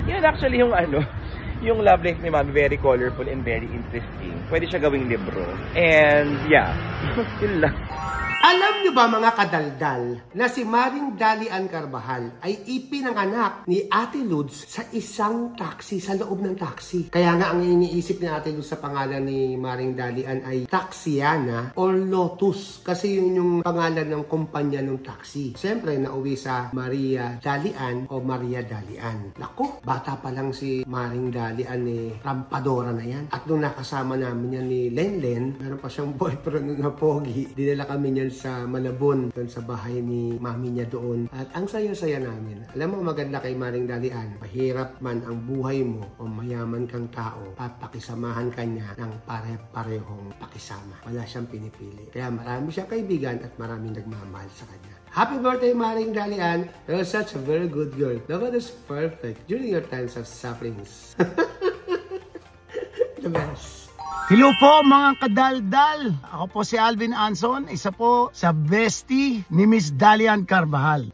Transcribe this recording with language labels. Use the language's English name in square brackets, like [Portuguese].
[Filipino] Yan [English] actually [Filipino] yung yung [English] love life ni Mami, very colorful and very interesting. [Filipino] Pwede siya gawing libro. [English] And yeah, [Filipino] yun lang. Alam niyo ba mga kadaldal na si Maring Dalian Carvajal ay ipinanganak ni Ate Lods sa isang taxi, sa loob ng taxi. Kaya nga ang iniisip ni Ate Lods sa pangalan ni Maring Dalian ay Taxiana or Lotus kasi yun yung pangalan ng kumpanya ng taxi. Siyempre nauwi sa Maria Dalian o Maria Dalian. Naku, bata pa lang si Maring Dalian rampadora na yan. At nung nakasama namin yan ni Lenlen, meron pa siyang boyfriend na pogi. Dinala kami niyan sa Malabon, doon sa bahay ni mami niya doon. At ang saya-saya namin. Alam mo, maganda kay Maring Dalian, mahirap man ang buhay mo o mayaman kang tao, papakisamahan ka niya ng pare-parehong pakisama. Wala siyang pinipili. Kaya marami siyang kaibigan at maraming nagmamahal sa kanya. [English] Happy birthday, Maring Dalian! You're such a very good girl. Love is perfect during your times of sufferings. The best. [Filipino] Hello po mga kadaldal. Ako po si Alvin Anson, isa po sa bestie ni Miss Dalian Carvajal.